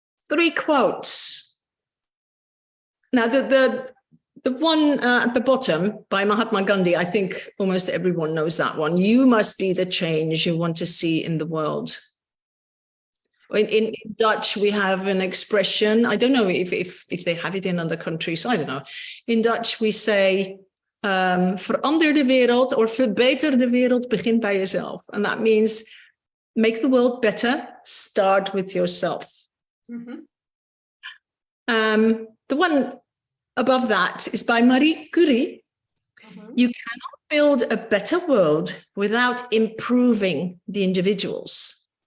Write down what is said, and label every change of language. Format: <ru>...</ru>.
<en>3 quotes. Now, the one at the bottom by Mahatma Gandhi, I think almost everyone knows that one. You must be the change you want to see in the world. In Dutch, we have an expression. I don't know if they have it in other countries. I don't know. In Dutch, we say,</en> <nl>verander de wereld</nl> <en>or</en> <nl>verbeter de wereld, begin bij jezelf.</nl> <en>And that means make the world better, start with yourself. Mm-hmm. The one above that is by Marie Curie. Mm-hmm. You cannot build a better world without improving the individuals.</en>